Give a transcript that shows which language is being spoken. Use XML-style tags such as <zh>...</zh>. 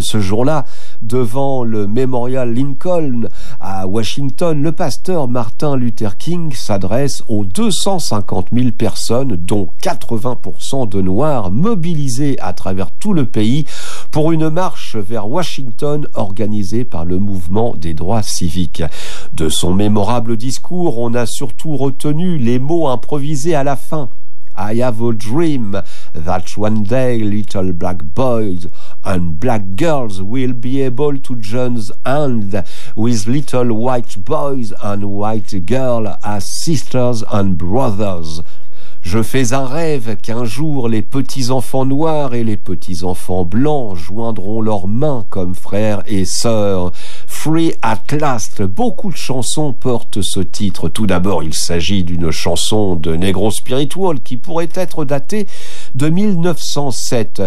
<fr>Ce jour-là, devant le Memorial Lincoln à Washington, le pasteur Martin Luther King s'adresse aux 250 000 personnes, dont 80% de Noirs, mobilisées à travers tout le pays pour une marche vers Washington organisée par le mouvement des droits civiques. De son mémorable discours, on a surtout retenu les mots improvisés à la fin.</fr> <en>I have a dream that one day little black boys and black girls will be able to join hands with little white boys and white girls as sisters and brothers.</en> <fr>Je fais un rêve qu'un jour les petits-enfants noirs et les petits-enfants blancs joindront leurs mains comme frères et sœurs. Free at last, beaucoup de chansons portent ce titre. Tout d'abord, il s'agit d'une chanson de Negro Spiritual qui pourrait être datée de 1907.</fr>